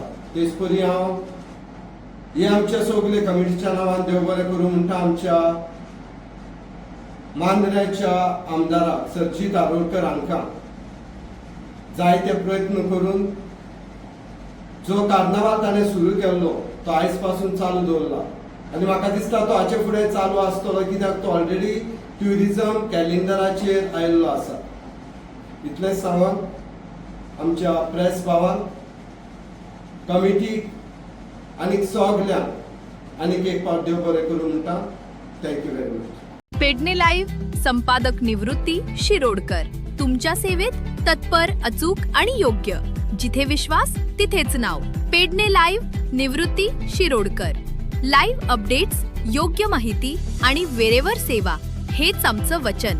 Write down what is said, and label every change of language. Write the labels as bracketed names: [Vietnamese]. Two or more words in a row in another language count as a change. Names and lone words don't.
[Konkani] तेच परी हांव हे आमच्या सगळे कमिटीच्या नांवान देव बरें करूं म्हणटा आमच्या मांद्रेच्या आमदाराक सरजीत आरोलकर हांकां जायते प्रयत्न करून जो कार्नावाल ताणें सुरू केल्लो तो आयज पासून चालू दवरला आनी म्हाका दिसता तो हाचे फुडें चालू आसतलो कित्याक तो [English] already tourism [Konkani] कॅलेंडराचेर आयिल्लो आसा. इतलेंच सांगून आमच्या प्रेस भावांक कमिटीक आनीक सगल्यांक आनीक एक पावट देव बरें करूं म्हणटा. [English] thank you very much. [Marathi] पेडणे लाईव्ह संपादक निवृत्ती शिरोडकर. तुमच्या सेवेत तत्पर, अचूक आणि योग्य. जिथे विश्वास तिथेच नाव. पेडणे लाईव्ह निवृत्ती शिरोडकर. [English] live updates, [Marathi] योग्य माहिती आणि वेरेवर सेवा हेच आमचं वचन.